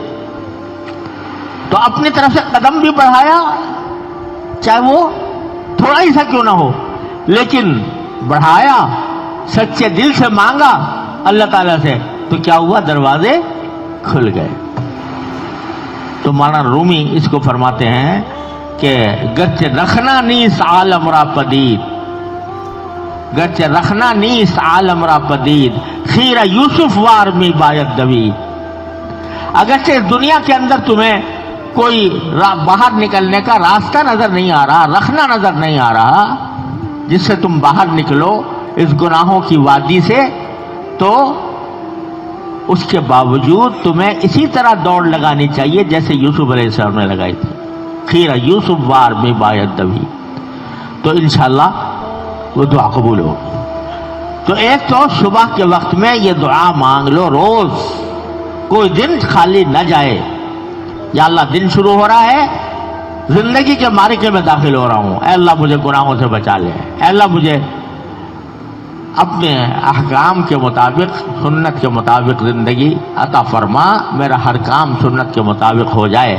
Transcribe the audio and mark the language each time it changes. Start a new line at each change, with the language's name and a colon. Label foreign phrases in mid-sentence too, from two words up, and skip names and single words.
Urdu: تو اپنی طرف سے قدم بھی بڑھایا، چاہے وہ تھوڑا ہی سا کیوں نہ ہو، لیکن بڑھایا، سچے دل سے مانگا اللہ تعالیٰ سے. تو کیا ہوا؟ دروازے کھل گئے. تو مولانا رومی اس کو فرماتے ہیں کہ
Persian: گرچہ رکھنا نیست عالم را پدید، گرچہ رکھنا نیست عالم را پدید، خیرہ یوسف وار میں باید دوید.
Urdu: اگرچہ اس دنیا کے اندر تمہیں کوئی باہر نکلنے کا راستہ نظر نہیں آ رہا، رکھنا نظر نہیں آ رہا جس سے تم باہر نکلو اس گناہوں کی وادی سے، تو اس کے باوجود تمہیں اسی طرح دوڑ لگانی چاہیے جیسے یوسف
Arabic: علیہ السلام
Urdu: نے لگائی تھی.
Persian: خیرہ یوسف وار میں باید دوید.
Urdu: تو انشاءاللہ وہ دعا قبول ہوگی. تو ایک تو صبح کے وقت میں یہ دعا مانگ لو، روز کوئی دن خالی نہ جائے. یا اللہ دن شروع ہو رہا ہے، زندگی کے معرکے میں داخل ہو رہا ہوں، اے اللہ مجھے گناہوں سے بچا لے، اے اللہ مجھے اپنے احکام کے مطابق، سنت کے مطابق زندگی عطا فرما، میرا ہر کام سنت کے مطابق ہو جائے.